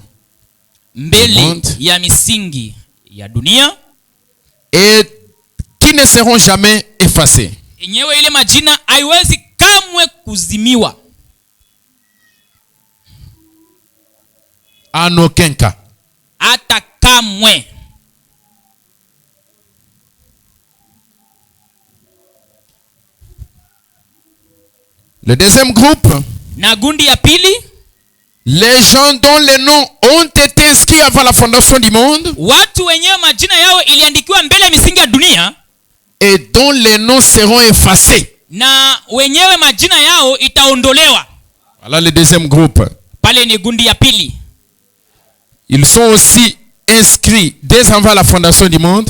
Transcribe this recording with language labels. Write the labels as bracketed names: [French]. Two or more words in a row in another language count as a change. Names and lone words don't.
[Swahili] mbele ya misingi ya dunia. [French] Et qui ne seront jamais effacés. [Swahili] Yenyewe ile majina haiwezi kamwe kuzimiwa. [French] En aucun cas. [Swahili] Hata kamwe. [French] Le deuxième groupe. [Swahili] Na gundi ya pili. [French] Les gens dont les noms ont été inscrits avant la fondation du monde. [Swahili] Watu wenyewe majina yao iliandikiwa mbele ya misingi ya dunia. [French] Et dont les noms seront effacés. [Swahili] Na wenyewe majina yao itaondolewa. [French] Voilà le deuxième groupe. [Swahili] Pale ni gundi ya pili. [French] Ils sont aussi inscrits dès avant la fondation du monde.